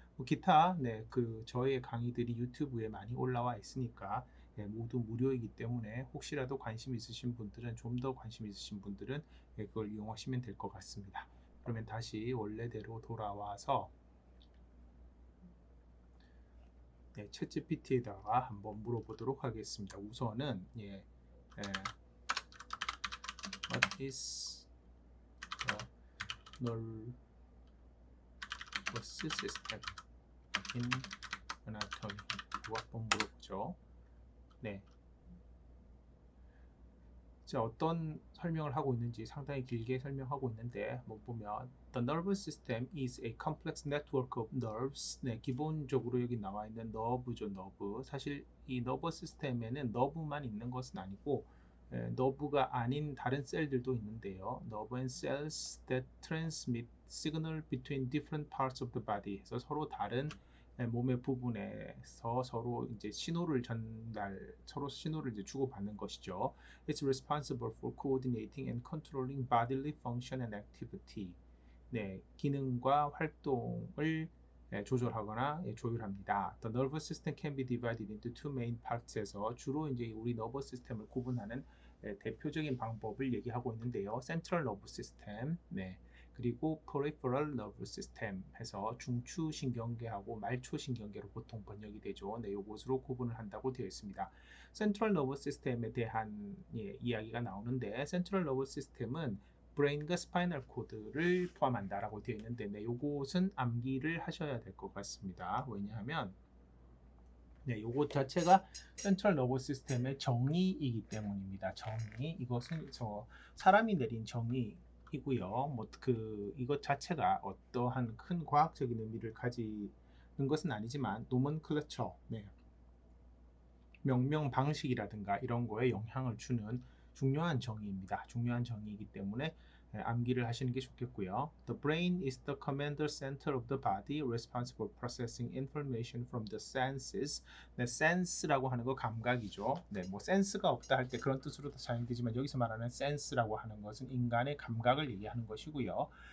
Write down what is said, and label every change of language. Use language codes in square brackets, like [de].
[ko] 기타 그 저의 강의들이 유튜브에 많이 올라와 있으니까 모두 무료이기 때문에 혹시라도 관심 있으신 분들은 좀 더 관심 있으신 분들은 그걸 이용하시면 될 것 같습니다. 그러면 다시 원래대로 돌아와서 챗 GPT에다가 한번 물어보도록 하겠습니다. 우선은 [en] What is the nervous system in anatomy? [ko] 이거 한번 물어보죠. 자, 어떤 설명을 하고 있는지 상당히 길게 설명하고 있는데 보면 [en] The nervous system is a complex network of nerves. [ko] 기본적으로 여기 나와 있는 너브죠, 너브. 사실 이 너버 시스템에는 너브만 있는 것은 아니고 너브가 아닌 다른 셀들도 있는데요. [en] Nerve and cells that transmit signal between different parts of the body. [ko] 그래서 서로 다른 몸의 부분에서 서로 이제 서로 신호를 이제 주고받는 것이죠. [en] It's responsible for coordinating and controlling bodily function and activity. [ko] 기능과 활동을 조절하거나 조율합니다. [en] The nervous system can be divided into two main parts [ko] 에서 주로 이제 우리 너버 시스템을 구분하는 대표적인 방법을 얘기하고 있는데요. [en] Central nervous system, [ko] 그리고 [en] peripheral nervous system [ko] 해서 중추신경계하고 말초신경계로 보통 번역이 되죠. 이것으로 구분을 한다고 되어 있습니다. Central nervous system에 대한 이야기가 나오는데 Central nervous system은 브레인과 스파이널 코드를 포함한다라고 되어 있는데 이것은 암기를 하셔야 될 것 같습니다. 왜냐하면 요것 자체가 센트럴 너버 시스템의 정의이기 때문입니다. 정의, 이것은 사람이 내린 정의이고요. 이것 자체가 어떠한 큰 과학적인 의미를 가지는 것은 아니지만 노먼클러처, 명명 방식이라든가 이런 거에 영향을 주는 중요한 정의입니다. 중요한 정의이기 때문에 암기를 하시는 게 좋겠고요. [en] The brain is the commander center of the body responsible for processing information from the senses. [ko] 네, sense라고 하는 거 감각이죠. 네, 뭐 센스가 없다 할 때 그런 뜻으로도 사용되지만 여기서 말하는 sense라고 하는 것은 인간의 감각을 얘기하는 것이고요.